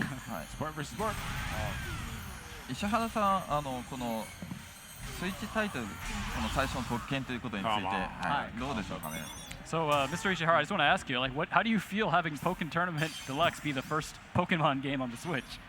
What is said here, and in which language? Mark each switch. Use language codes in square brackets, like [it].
[ja] はい [en] Sport versus sport. [ja] 石原さんこのスイッチタイトルこの最初の特権ということについて、 [en] Come on. [ja] はいどうでしょうかね [en] So, Mr. Ishihara, I just want to ask you, how do you feel having Pokken Tournament Deluxe be the first Pokemon game on the Switch?